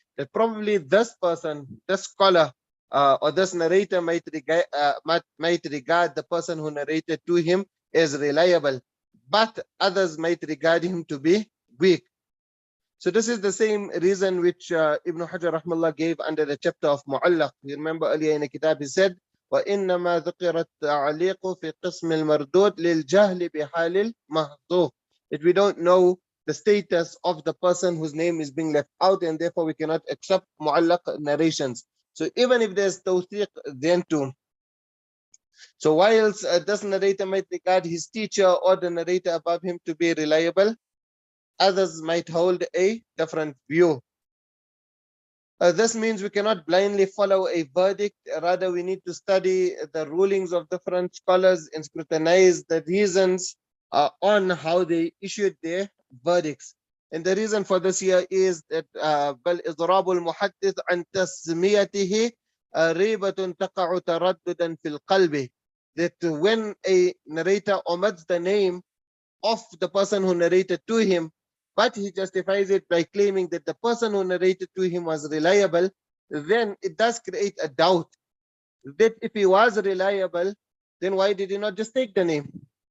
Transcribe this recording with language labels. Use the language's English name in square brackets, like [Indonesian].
[English] That probably this person, this scholar or this narrator might regard the person who narrated to him as reliable, but others might regard him to be weak. So this is the same reason which Ibn Hajar rahmallah gave under the chapter of Mu'allaq. You remember earlier in the kitab he said, [Arabic] وَإِنَّمَا ذُكِرَ التَّعْلِيقُ فِي قِسْمِ الْمَرْدُودِ لِلْجَهْلِ بِحَالِ الْمَحْذُوفِ. [English] That we don't know the status of the person whose name is being left out, and therefore we cannot accept Mu'allaq narrations. So even if there's tawthiq, then too. So whilst this narrator might regard his teacher or the narrator above him to be reliable, others might hold a different view. This means we cannot blindly follow a verdict. Rather, we need to study the rulings of different scholars and scrutinize the reasons on how they issued their verdicts. And the reason for this here is that [Arabic] بل إضراب المحدث عن تسميته ريبة تقع ترددا في القلب. [English] That when a narrator omits the name of the person who narrated to him, but he justifies it by claiming that the person who narrated to him was reliable, then it does create a doubt that if he was reliable, then why did he not just take the name?